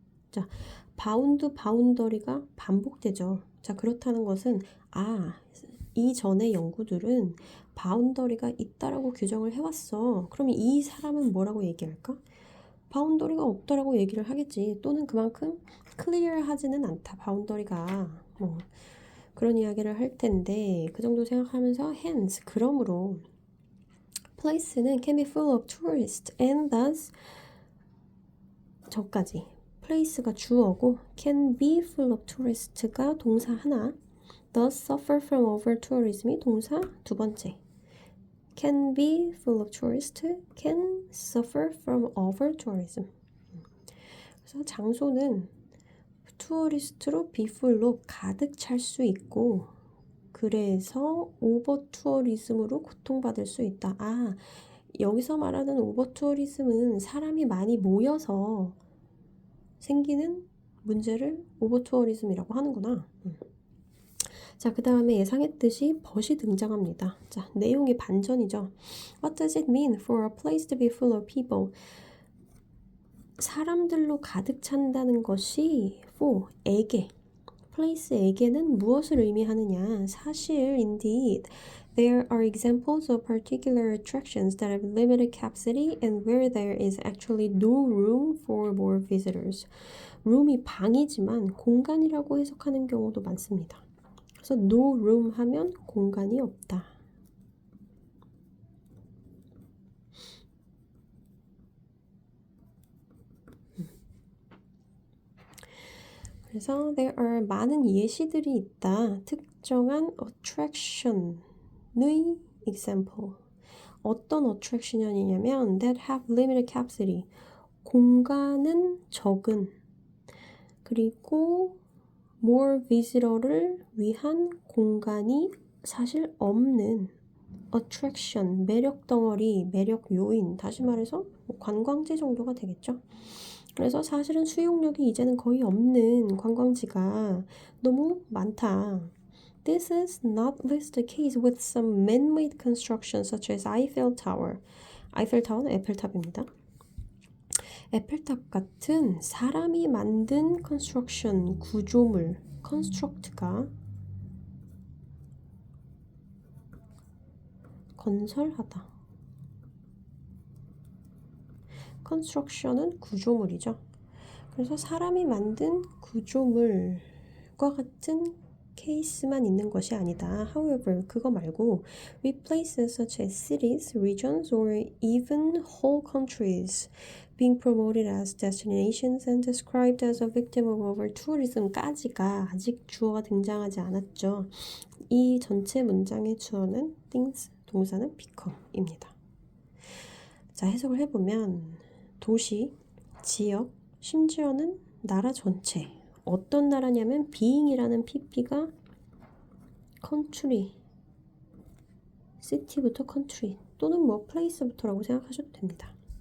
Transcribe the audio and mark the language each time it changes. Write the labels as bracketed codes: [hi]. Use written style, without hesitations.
[ko] 자, boundary가 반복되죠. 자, 그렇다는 것은 이전의 연구들은 boundary가 있다라고 규정을 해왔어. 그럼 이 사람은 뭐라고 얘기할까? 바운더리가 없다라고 얘기를 하겠지. 또는 그만큼 클리어하지는 않다. 바운더리가 그런 이야기를 할 텐데 그 정도 생각하면서 [en] hence [ko] 그러므로 place는 [en] can be full of tourists and thus [ko] 저까지 place가 주어고 [en] can be full of tourist [ko] 가 동사 하나 [en] thus suffer from over tourism [ko] 이 동사 두 번째 [en] can be full of tourists can suffer from over tourism. [ko] 그래서 장소는 투어리스트로 be full로 가득 찰 수 있고 그래서 오버 투어리즘으로 고통받을 수 있다. 여기서 말하는 오버 투어리즘은 사람이 많이 모여서 생기는 문제를 오버 투어리즘이라고 하는구나. 자, 그 다음에 예상했듯이 벗이 등장합니다. 자, 내용이 반전이죠. [en] What does it mean for a place to be full of people? [ko] 사람들로 가득 찬다는 것이 for에게 place에게는 무엇을 의미하느냐? [en] 사실 indeed there are examples of particular attractions that have limited capacity and where there is actually no room for more visitors. [ko] room이 방이지만 공간이라고 해석하는 경우도 많습니다. 그래서 no room 하면 공간이 없다. 그래서 [en] there are [ko] 많은 예시들이 있다. 특정한 attraction의 example. 어떤 attraction이냐면 [en] that have limited capacity. [ko] 공간은 적은 그리고 more visitor를 위한 공간이 사실 없는 attraction, 매력 덩어리, 매력 요인, 다시 말해서 관광지 정도가 되겠죠. 그래서 사실은 수용력이 이제는 거의 없는 관광지가 너무 많다. [en] This is not least the case with some man-made constructions such as Eiffel Tower. [ko] 아이펠 타워는 에펠탑입니다. 에펠탑 같은 사람이 만든 construction, 구조물, construct가 건설하다. construction은 구조물이죠. 그래서 사람이 만든 구조물과 같은 케이스만 있는 것이 아니다. [en] However, [ko] 그거 말고 [en] with places such as cities, regions, or even whole countries being promoted as destinations and described as a victim of over-tourism까지가 아직 주어가 등장하지 않았죠. [ko] 이 전체 문장의 주어는 things, 동사는 become입니다. 자, 해석을 해보면 도시, 지역, 심지어는 나라 전체. 어떤 나라냐면 being이라는 pp가 country, city부터 country 또는 place부터라고 생각하셔도 됩니다.